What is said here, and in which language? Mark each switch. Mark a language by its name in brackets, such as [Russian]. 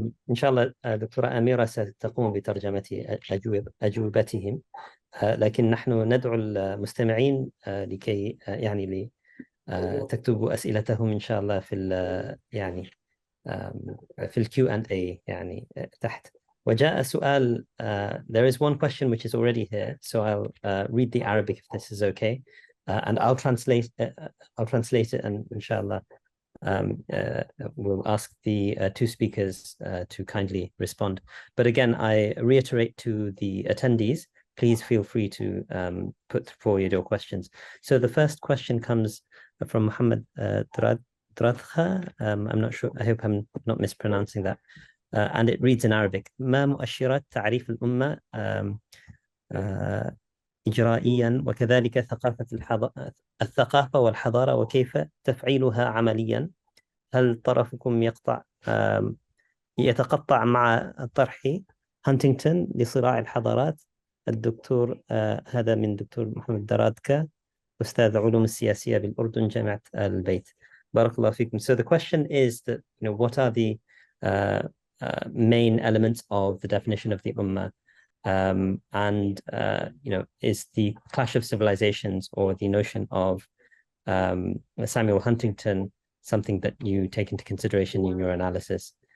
[Arabic] إن شاء الله دكتورة أميرة ستقوم بترجمة أجوبتهم، لكن نحن ندعو المستمعين لكي يعني تكتبوا أسئلتهم إن شاء الله في يعني في ال Q&A يعني تحت. وجاء سؤال. [English] There is one question which is already here, so I'll read the Arabic if this is okay, and I'll translate it, and inshallah we'll ask the two speakers to kindly respond. But again, I reiterate to the attendees, please feel free to put forward your questions. So the first question comes from Muhammad Dradkha. I'm not sure, I hope I'm not mispronouncing that. And it reads in Arabic: [Arabic] ما مؤشرات تعريف الأمة إجرائيا وكذلك الثقافة والحضارة وكيف تفعيلها عمليا؟ هل طرفكم يتقطع مع طرح هانتينغتون لصراع الحضارات؟ الدكتور هذا من دكتور محمد درادكا، أستاذ علوم السياسية بالأردن جامعة البيت. بارك الله فيكم. [English] So the question is that, what are the main elements of the definition of the Ummah? And is the clash of civilizations or the notion of Samuel Huntington something that you take into consideration in your analysis?